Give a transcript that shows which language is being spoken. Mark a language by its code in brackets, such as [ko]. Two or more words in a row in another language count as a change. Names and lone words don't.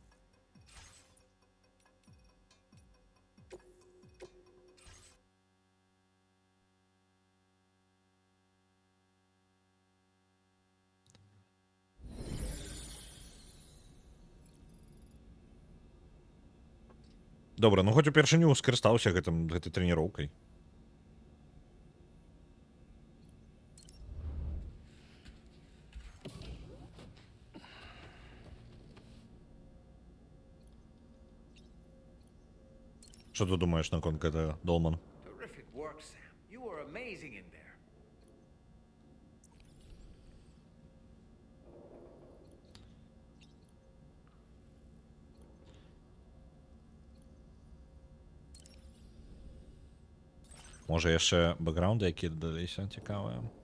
[be] Добра, ну хоць упершыню скарыстаўся гэтай трэніроўкай. [ru] Что ты думаешь [be] наконт гэтага, Долман? [en] Terrific work, Sam. You were amazing in there. [be] Можа яшчэ бэкграунды, якія дадаліся, цікавыя.